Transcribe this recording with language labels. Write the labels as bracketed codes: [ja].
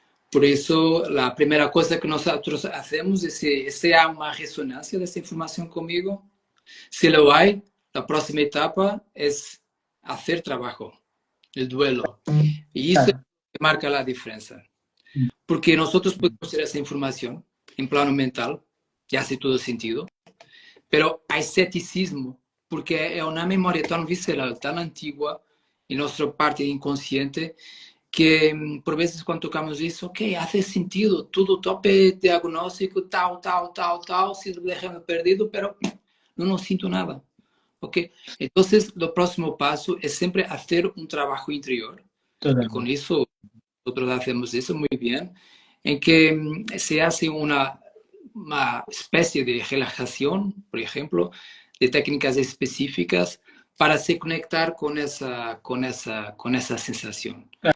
[es] Por eso, la primera cosa que nosotros hacemos es si hay una resonancia de esta información conmigo. Si lo hay, la próxima etapa es hacer trabajo, el duelo. Y eso es Claro. lo que marca la diferencia. [pt] porque nosotros podemos ter essa informação em plano mental, e [es] hace todo sentido, pero hay ceticismo, [pt] porque é uma memória tão visceral, tão antigua em nossa parte inconsciente, que por vezes quando tocamos isso, ok, [es] hace sentido, [pt] tudo tope diagnóstico, tal, tal, tal, tal, síndrome de gêmeo perdido, pero não sinto nada. Ok, entonces o próximo passo é sempre fazer um trabalho interior, e com [es] Totalmente. isso nosotros hacemos eso muy bien, en que se hace una especie de relajación, por ejemplo, de técnicas específicas para [pt] se conectar [es] con esa sensación.